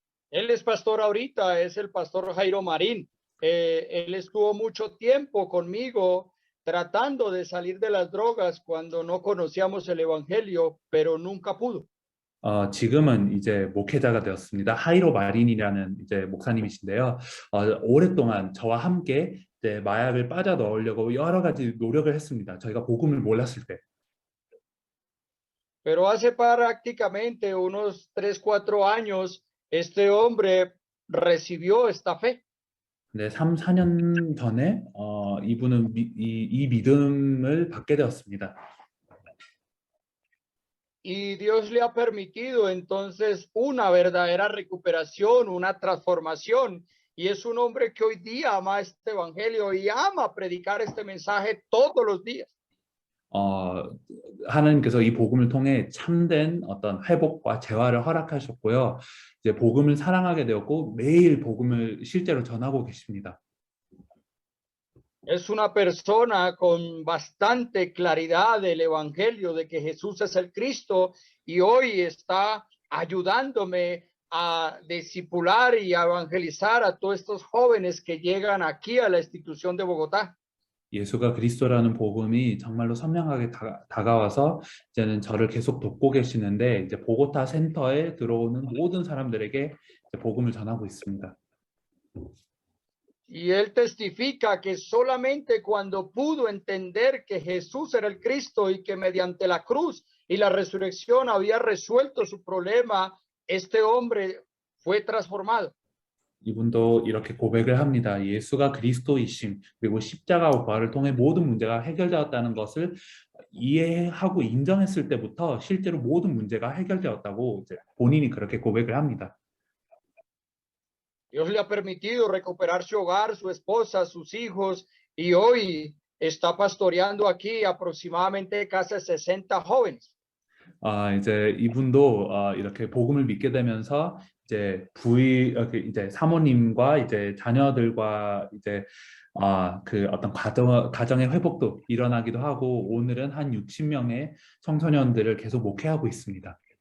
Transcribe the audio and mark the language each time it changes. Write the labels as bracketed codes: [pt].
[es] Él es pastor ahorita, es el pastor Jairo Marín. Él estuvo mucho tiempo conmigo tratando de salir de las drogas cuando no conocíamos el evangelio, pero nunca pudo. [ko] 지금은 이제 목회자가 되었습니다. 하이로 마린이라는 이제 목사님이신데요. 오랫동안 저와 함께 이제 마약을 빠져 넣으려고 여러 가지 노력을 했습니다. 저희가 복음을 몰랐을 때. [es] Pero hace prácticamente unos 3-4 años, este hombre recibió esta fe. [ko] 네, 3-4년 전에 이분은 이 믿음을 받게 되었습니다. [es] Y Dios le ha permitido entonces una verdadera recuperación, una transformación. Y es un hombre que hoy día ama este evangelio y ama predicar este mensaje todos los días. [ko] 하나님께서 이 복음을 통해 참된 어떤 회복과 재활을 허락하셨고요. 이제 복음을 사랑하게 되었고 매일 복음을 실제로 전하고 계십니다. [es] Es una persona con bastante claridad del evangelio de que Jesús es el Cristo y hoy está ayudándome a discipular y a evangelizar a todos estos jóvenes que llegan aquí a la institución de Bogotá. [ko] 예수가 그리스도라는 복음이 정말로 선명하게 다가와서 이제는 저를 계속 돕고 계시는데 이제 보고타 센터에 들어오는 모든 사람들에게 이제 복음을 전하고 있습니다. [es] Y él testifica que solamente cuando pudo entender que Jesús era el Cristo y que mediante la cruz y la resurrección había resuelto su problema, este hombre fue transformado. [ko] 이분도 이렇게 고백을 합니다. 예수가 그리스도이심, 그리고 십자가와 부활을 통해 모든 문제가 해결되었다는 것을 이해하고 인정했을 때부터 실제로 모든 문제가 해결되었다고 이제 본인이 그렇게 고백을 합니다. [es] Dios le ha permitido recuperar su hogar, su esposa, sus hijos, y hoy está pastoreando aquí aproximadamente casi 60 jóvenes. [ko] 이제 이분도 이렇게 복음을 믿게 되면서 이제 이제 사모님과 이제 자녀들과 이제 그 어떤 가정의 회복도 일어나기도 하고 오늘은 한 60명의 청소년들을 계속 목회하고 있습니다.